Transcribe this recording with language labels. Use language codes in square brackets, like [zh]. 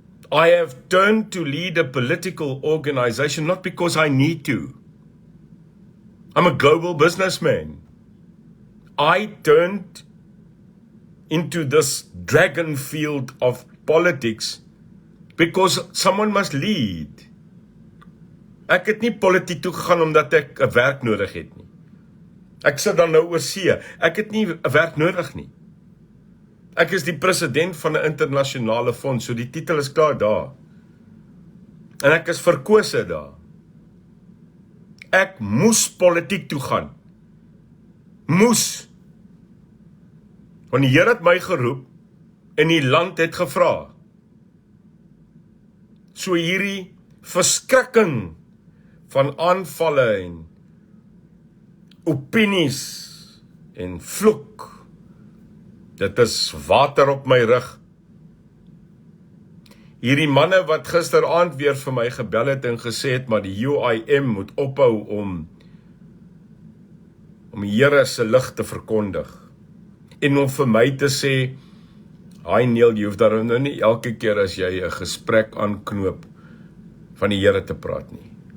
[en] I have turned to lead a political organization not because I need to. I'm a global businessman. I turned into this dragon field of politics because someone must lead. [af] Ek het nie politiek toe gegaan omdat ek 'n werk nodig het nie. Ek sit dan nou oor see. Ek het nie 'n werk nodig nie. Ek is die president van 'n internasionale fonds, so die titel is klaar daar. En ek is verkose daar. Ek moes politiek toe gaan. Moes. Want die Here het my geroep en die land het gevra. So hierdie verskrikking van aanvalle en opinies en vloek, dit is water op my rug. Hierdie manne wat gisteraand weer vir my gebel het en gesê het, maar die UIM moet ophou om die Here se lig te verkondig. En om vir my te sê, hi Neil, jy hoef daarom nou nie elke keer as jy 'n gesprek aanknoop van die Here te praat nie.